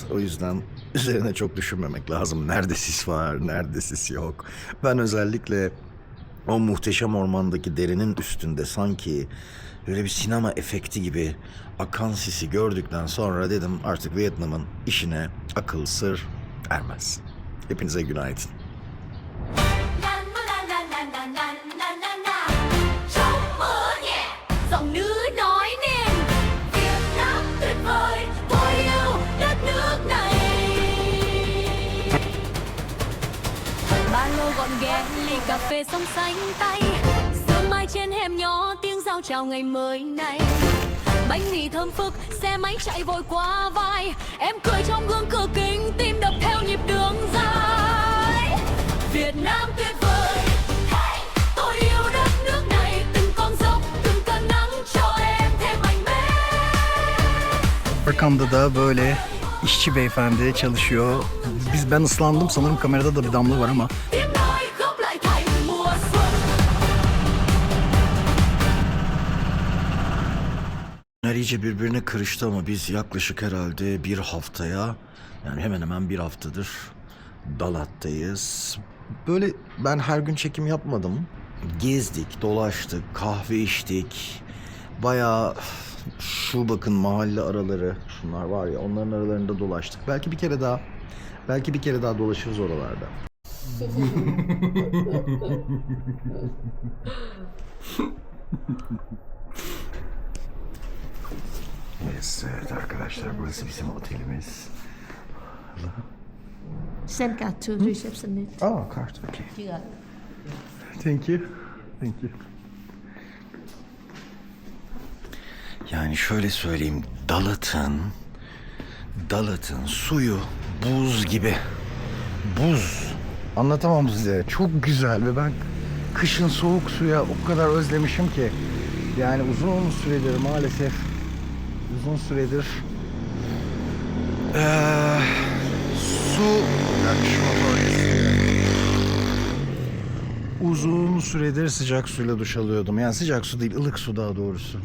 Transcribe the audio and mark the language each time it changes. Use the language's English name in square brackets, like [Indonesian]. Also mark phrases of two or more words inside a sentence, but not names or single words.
[Turkish] O yüzden üzerine çok düşünmemek lazım. Nerede sis var, nerede sis yok. Ben özellikle o muhteşem ormandaki derinin üstünde sanki böyle bir sinema efekti gibi akan sisi gördükten sonra dedim artık Vietnam'ın işine akıl sır ermez. Hepinize günaydın. [Vietnamese] Giọng nữ nói nên Việt Nam tuyệt vời, tôi yêu đất nước này. Ba lô gọn ghẽ, ly cà phê xong xanh tay. Sương mai trên hẻm nhỏ, tiếng rao chào ngày mới này. Bánh mì thơm phức, xe máy chạy vội qua vai. Em cười trong gương cửa kính, tim đập theo nhịp đường dài. Việt Nam tuyệt vời, hey, tôi yêu đất nước này. Từng con dốc, từng cơn nắng cho em thêm mạnh mẽ. [Turkish] Arkamda da böyle işçi beyefendi çalışıyor. Ben ıslandım, sanırım kamerada da bir damla var ama. [Vietnamese] Tiếng nói góp lại thành mùa xuân. [Turkish] İyice birbirine karıştı ama biz yaklaşık herhalde bir haftaya, yani hemen hemen bir haftadır Dalat'tayız. Böyle ben her gün çekim yapmadım. Gezdik, dolaştık, kahve içtik. Bayağı şu bakın mahalle araları, şunlar var ya, onların aralarında dolaştık. Belki bir kere daha dolaşırız oralarda. Evet arkadaşlar, burası bizim otelimiz. [English] Send card to receptionist. Kart, okay. You got it. Thank you. Thank you. [Turkish] Yani şöyle söyleyeyim, Dalat'ın suyu buz gibi. Buz. Anlatamam size. Çok güzel ve ben kışın soğuk suya o kadar özlemişim ki. Yani uzun süredir maalesef uzun süredir sıcak suyla duş alıyordum. Yani sıcak su değil, ılık su daha doğrusu.